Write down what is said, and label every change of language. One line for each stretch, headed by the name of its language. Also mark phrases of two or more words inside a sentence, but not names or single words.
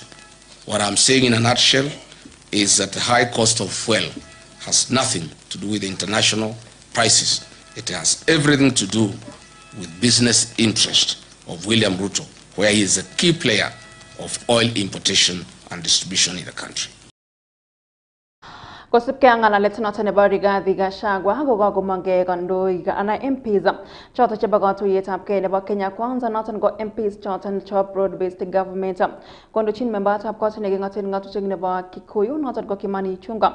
English: What I'm saying in a nutshell is that the high cost of fuel has nothing to do with international prices. It has everything to do with business interest of William Ruto, where he is a key player of oil importation and distribution in the country.
Kalenjin: Kosibkei ak ng'alalet noton nebo Rigathi Gachagua kokakomongei kandoik ana MPs choton chebo katuiyetabgei nebo Kenya Kwanza noton ko MPs choton chebo
English: broad-based government
Kalenjin: kondochin membatab kot neking'oten ng'atutik nebo Kikuyu noton ko Kimani Ichung'wah.